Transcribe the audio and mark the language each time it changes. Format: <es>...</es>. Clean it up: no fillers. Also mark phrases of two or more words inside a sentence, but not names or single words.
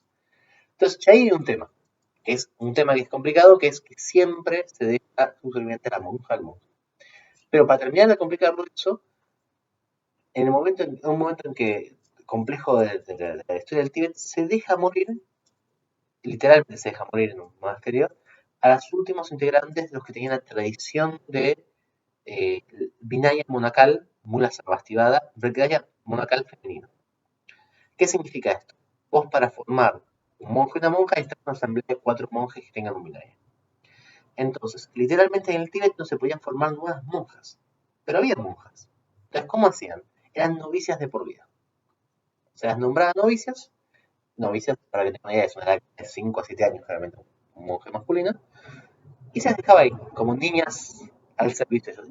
<es>Entonces, ya ahí hay un tema, que es un tema que es complicado, que es que siempre se deja subserviente a la monja al monje. Pero para terminar de complicarlo eso, en un momento en que complejo de la historia del Tíbet se deja morir, literalmente se deja morir en un monasterio, a los últimos integrantes de los que tenían la tradición de Vinaya monacal, mula sarvastivada, Vinaya monacal femenino. ¿Qué significa esto? Vos para formar un monje y una monja necesitas una asamblea de 4 monjes que tengan un Vinaya. Entonces, literalmente en el Tíbet no se podían formar nuevas monjas, pero había monjas. Entonces, ¿cómo hacían? Eran novicias de por vida. Se las nombraba novicias, para que tengan una idea, es una edad de 5 a 7 años, generalmente, un monje masculino, y se las dejaba ahí, como niñas al servicio de ellos.</es>